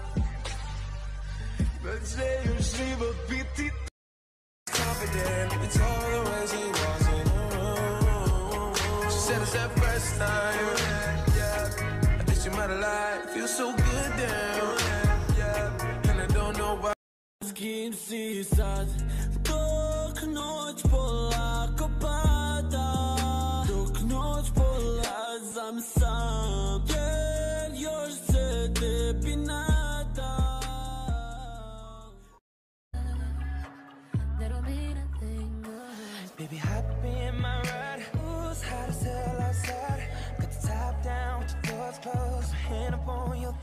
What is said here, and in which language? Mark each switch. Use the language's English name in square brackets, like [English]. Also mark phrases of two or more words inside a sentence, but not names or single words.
[Croatian] da će još život biti confident. [English] It's all the way she walks in the room. She said it's that first time, yeah. I think she might have lied. Feels so good down, yeah. And I don't know why. [Croatian] Kim si sad, dok noć polako pada, dok noć polazam sam, jer još se tebi nadam. [English] Baby, hop in my ride. Ooh, it's hot as hell outside. Got the top down with your doors closed. My hand up on